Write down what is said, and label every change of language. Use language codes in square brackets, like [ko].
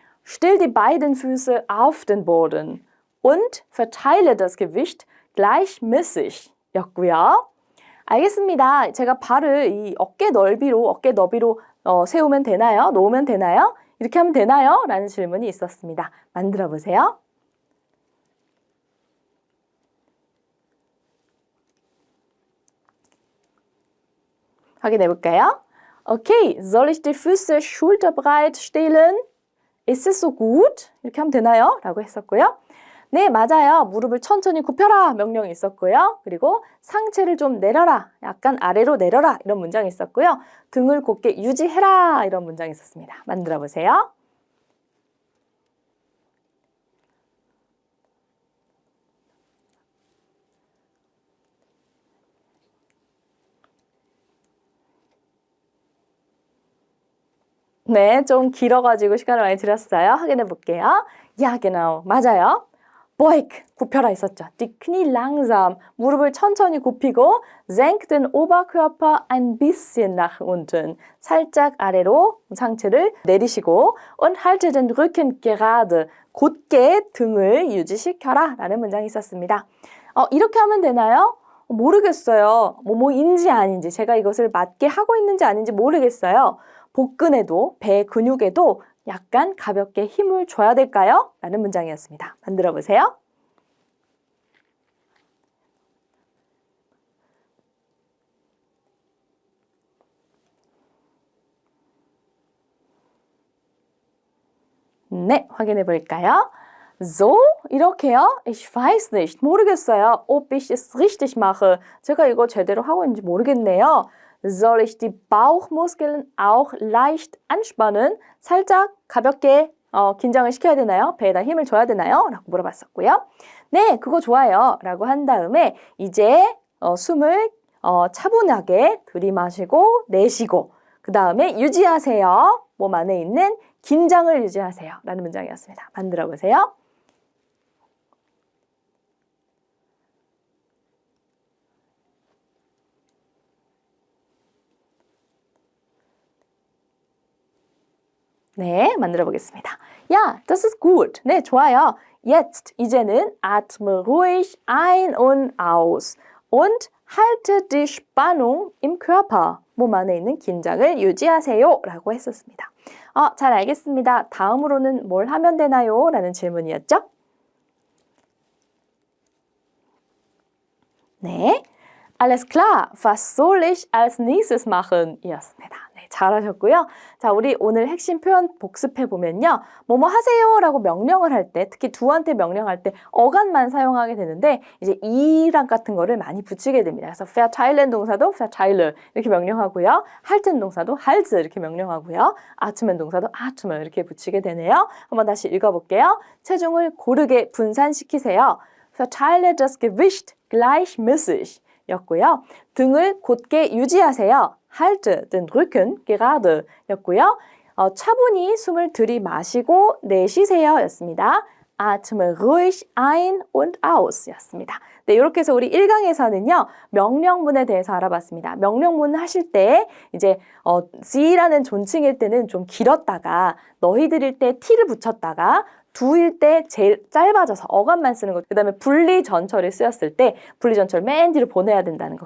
[de] Stell die beiden Füße auf den Boden und verteile das Gewicht gleichmäßig [ko] 였고요. 알겠습니다. 제가 발을 이 어깨 너비로 세우면 되나요? 놓으면 되나요? 이렇게 하면 되나요? 라는 질문이 있었습니다. 만들어 보세요. 확인해 볼까요? [de] Okay, soll ich die Füße schulterbreit stellen? Ist es so gut? [ko] 이렇게 하면 되나요? 라고 했었고요. 네, 맞아요. 무릎을 천천히 굽혀라 명령이 있었고요. 그리고 상체를 좀 내려라, 약간 아래로 내려라 이런 문장이 있었고요. 등을 곧게 유지해라 이런 문장이 있었습니다. 만들어 보세요. 네, 좀 길어가지고 시간을 많이 들였어요. 확인해 볼게요. [de] Ja, genau. [ko] 맞아요. Beug, 굽혀라 있었죠. [de] Die Knie langsam, [ko] 무릎을 천천히 굽히고 [de] senk den Oberkörper ein bisschen nach unten, [ko] 살짝 아래로 상체를 내리시고 [de] und halte den Rücken gerade, [ko] 곧게 등을 유지시켜라 라는 문장이 있었습니다. 이렇게 하면 되나요? 모르겠어요. 뭐인지 아닌지, 제가 이것을 맞게 하고 있는지 아닌지 모르겠어요. 복근에도, 배 근육에도 약간 가볍게 힘을 줘야 될까요? 라는 문장이었습니다. 만들어 보세요. 네, 확인해 볼까요? [de] So, [ko] 이렇게요? [de] Ich weiß nicht. [ko] 모르겠어요. [de] Ob ich es richtig mache. [ko] 제가 이거 제대로 하고 있는지 모르겠네요. [de] Soll ich die Bauchmuskeln auch leicht anspannen? [ko] 살짝 가볍게 긴장을 시켜야 되나요? 배에다 힘을 줘야 되나요? 라고 물어봤었고요. 네, 그거 좋아요. 라고 한 다음에 이제 숨을 차분하게 들이마시고 내쉬고 그 다음에 유지하세요. 몸 안에 있는 긴장을 유지하세요. 라는 문장이었습니다. 만들어 보세요. 네, 만들어 보겠습니다. [de] Ja, das ist gut. [ko] 네, 좋아요. [de] Jetzt, [ko] 이제는 [de] atme ruhig ein und aus und halte die Spannung im Körper. [ko] 몸 안에 있는 긴장을 유지하세요. 라고 했었습니다. 잘 알겠습니다. 다음으로는 뭘 하면 되나요? 라는 질문이었죠. [de] 네, alles klar. Was soll ich als nächstes machen? [ko] 이었습니다. 네, 잘하셨고요. 자, 우리 오늘 핵심 표현 복습해보면요. 뭐뭐 하세요 라고 명령을 할 때, 특히 두한테 명령할 때 어간만 사용하게 되는데 이제 이랑 같은 거를 많이 붙이게 됩니다. 그래서 verteilen 동사도 verteile 이렇게 명령하고요. halten 동사도 halt 이렇게 명령하고요. atmen 동사도 atmen 이렇게 붙이게 되네요. 한번 다시 읽어볼게요. 체중을 고르게 분산시키세요. [de] Verteile das Gewicht gleichmäßig [ko] 였고요. 등을 곧게 유지하세요. [de] Halte den Rücken gerade [ko] 였고요. 차분히 숨을 들이마시고 내쉬세요 였습니다. [de] Atme ruhig ein und aus [ko] 였습니다. 네, 이렇게 해서 우리 1강에서는요. 명령문에 대해서 알아봤습니다. 명령문 하실 때 이제 C라는 존칭일 때는 좀 길었다가 너희들일 때 T를 붙였다가 두일 때 제일 짧아져서 어감만 쓰는 거. 그 다음에 분리전철이 쓰였을 때 분리전철 맨 뒤로 보내야 된다는 거.